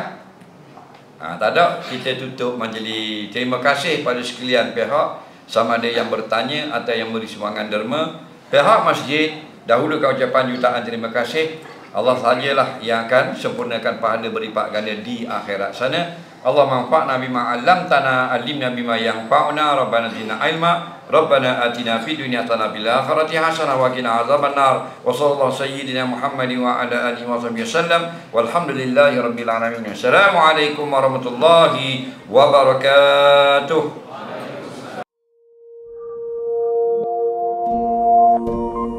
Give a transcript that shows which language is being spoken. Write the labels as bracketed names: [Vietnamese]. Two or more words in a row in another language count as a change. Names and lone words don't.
[Malay] Tak ada. Kita tutup majlis. Terima kasih pada sekalian pihak, sama ada yang bertanya atau yang beri sumbangan derma. Pihak masjid dahulukan ucapan jutaan terima kasih. Allah sajalah yang akan sempurnakan pahala berlipat ganda di akhirat sana. [Arabic] الله انفعنا بما علمتنا، علمنا بما ينفعنا، ربنا زدنا علما، ربنا آتنا في الدنيا حسنة بالآخرة حسنة وقنا عذاب النار. وصلى الله سيدنا محمد وعلى آله وصحبه وسلم. والحمد لله رب العالمين. السلام عليكم ورحمة الله وبركاته.